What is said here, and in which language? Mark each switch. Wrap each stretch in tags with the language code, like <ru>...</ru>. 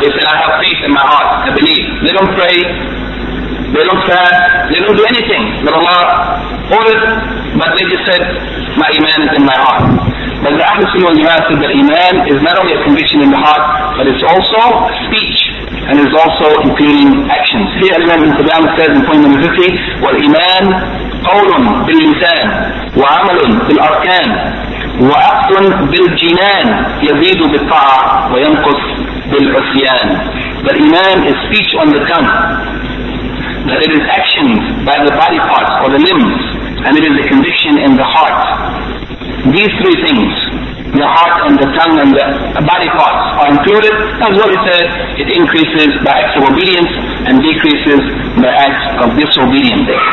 <en>They say, I have faith in my heart, I believe. They don't pray, they don't fast, they don't do anything that Allah ordered, but they just said, my iman is in my heart. But the Ahlus Sunnah wal Jama'ah said that iman is not only a conviction in the heart, but it's also speech, and it's also including actions. Here Al-Imam Ibn Qudamah says in point number 50,</en> <ar>وَالْإِيمَان قَوْلٌ بِالْلِسَانِ وَعَمَلٌ بِالْأَرْكَانِ وعقد بالجنان يزيد بالطاعة وينقص بالعصيان.</ar> <en>The iman is speech on the tongue. That it is actions by the body parts or the limbs, and it is a conviction in the heart. These three things, the heart and the tongue and the body parts, are included. As what he said, it increases by acts of obedience and decreases by acts of disobedience.</en>